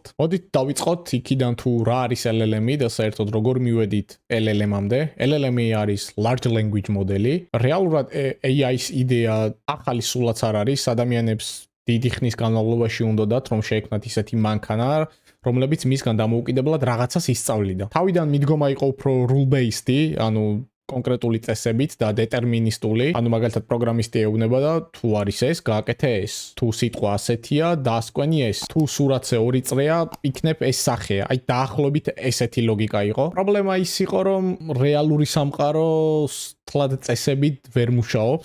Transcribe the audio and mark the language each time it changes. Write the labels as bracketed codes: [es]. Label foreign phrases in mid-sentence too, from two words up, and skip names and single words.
[ka] მოდით დავიწყოთ იქიდან თუ რა არის LLM-ი და საერთოდ როგორ მივედით LLM-ამდე. LLM-ი არის [en] Large Language Model-ი. [ka] რეალურად AI-ის იდეა ახალი სულაც არ არის, ადამიანებს დიდი ხნის განმავლობაში უნდათ რომ შეექმნათ ისეთი მანქანა, რომლებიც მისგან დამოუკიდებლად რაღაცას ისწავლიდა. თავიდან მიდგომა იყო უფრო rule-based-ი, ანუ კონკრეტული წესებით და დეტერმინისტული, ანუ მაგალითად პროგრამისტი ეუბნება და თუ არის ეს, გააკეთე ეს. თუ სიტყვა ასეთია, დაასკვენი ეს. თუ სურათზე 2 წრეა, იქნებ ეს სახეა. აი დაახლოებით ესეთი ლოგიკა იყო. პრობლემა ის იყო, რომ რეალური სამყარო თლად წესებით ვერ მუშაობს.